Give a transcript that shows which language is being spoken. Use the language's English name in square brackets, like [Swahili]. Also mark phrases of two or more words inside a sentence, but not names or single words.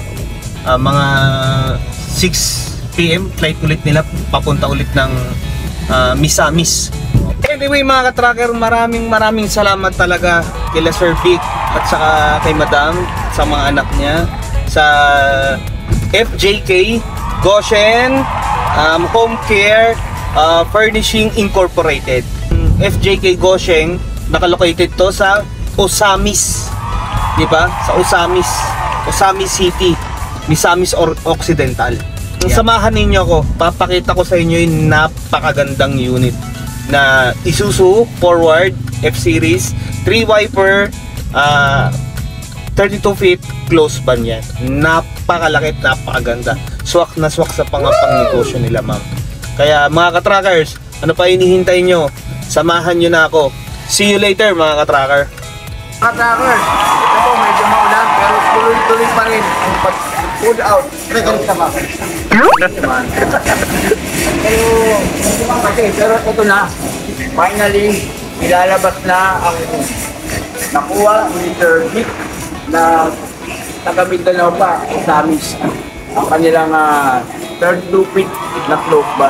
[Filipino] Mga 6 PM flight ulit nila papunta ulit ng Misamis. Anyway mga ka-tracker, maraming salamat talaga kila Sir Vic at saka kay Madam, sa mga anak niya, sa FJK Goshen Home Care Furnishing Incorporated. FJK Goshen, nakalocated to sa Osamis, di ba? Sa Osamis City, Misamis Occidental. Yeah. Samahan ninyo ako, papakita ko sa inyo yung napakagandang unit na Isuzu Forward F-Series 3 wiper 32 feet close ban yan. Napakalaki at napakaganda. Swak na swak sa pang negosyo nila ma'am. Kaya mga ka-trackers, ano pa hinihintay nyo? Samahan nyo na ako. [English] See you later [Filipino] mga ka-tracker. Ka-trackers, ito po medyo maulan pero tuloy-tuloy pa rin ang pag-food out. Pero ito na, finally ilalabas na ang nakuha ni Sir Vic na taga Mindanao pa, Osamis, ang kanilang 32 feet na close ban.